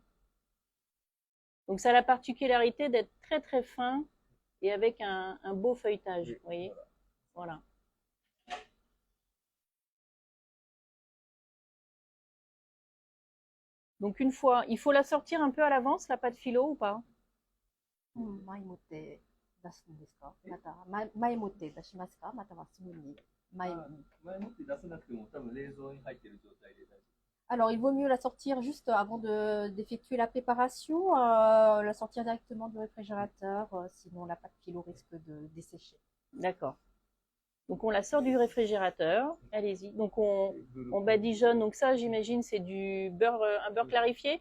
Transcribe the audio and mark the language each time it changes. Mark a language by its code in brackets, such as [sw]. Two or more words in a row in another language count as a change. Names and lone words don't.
[fr] Donc ça a la particularité d'être très très fin et avec un beau feuilletage, vous voyez. Voilà. Donc une fois, il faut la sortir un peu à l'avance, la pâte phyllo ou pas? [ja] 前もって出すんですか？また前もって出しますか？またはすぐに前もって出さなくても多分冷蔵に入ってる状態で大丈夫。 [fr] Alors, il vaut mieux la sortir juste avant d'effectuer la préparation, la sortir directement du réfrigérateur, sinon la pâte phyllo risque de dessécher. D'accord. Donc on la sort du réfrigérateur, allez-y. Donc on badigeonne, donc ça j'imagine c'est du beurre, un beurre clarifié?